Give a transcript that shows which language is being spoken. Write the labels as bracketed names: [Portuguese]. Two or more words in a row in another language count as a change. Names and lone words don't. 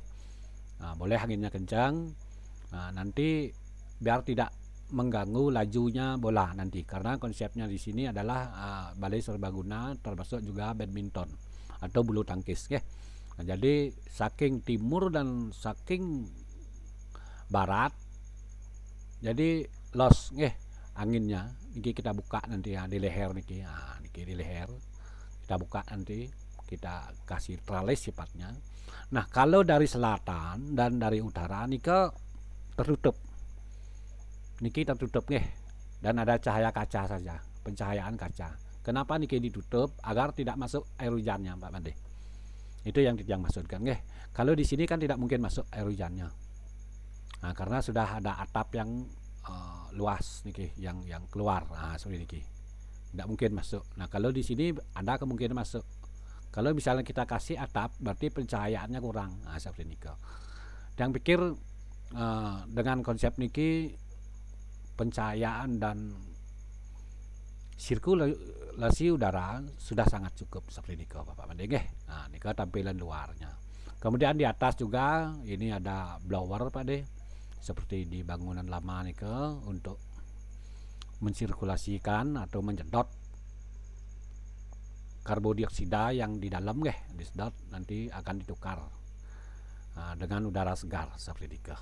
[Indonesian] Nah, boleh anginnya kencang. Nah, nanti biar tidak mengganggu lajunya bola nanti karena konsepnya di sini adalah balai serbaguna termasuk juga badminton atau bulu tangkis nggih. Nah, jadi saking timur dan saking barat jadi los nggih anginnya niki kita buka nanti ya di leher niki. Nah, niki di leher kita buka nanti kita kasih tralis sifatnya. Nah, kalau dari selatan dan dari utara nika tertutup niki tertutup nggih dan ada cahaya kaca saja, pencahayaan kaca. Kenapa niki ditutup? Agar tidak masuk air hujannya Pak Made. Itu yang maksudkan nggih. Kalau di sini kan tidak mungkin masuk air hujannya. Nah, karena sudah ada atap yang luas niki yang keluar. Nah, seperti niki. Tidak mungkin masuk. Nah, kalau di sini ada kemungkinan masuk. Kalau misalnya kita kasih atap berarti pencahayaannya kurang. Nah, seperti niki. Yang pikir dengan konsep niki pencahayaan dan sirkulasi udara sudah sangat cukup seperti niki Bapak Made nggih. Nah, niki tampilan luarnya. Kemudian di atas juga ini ada blower Pak De. Seperti di bangunan lama nih untuk mensirkulasikan atau menyedot karbodioksida yang di dalam disedot nanti akan ditukar dengan udara segar seperti itu.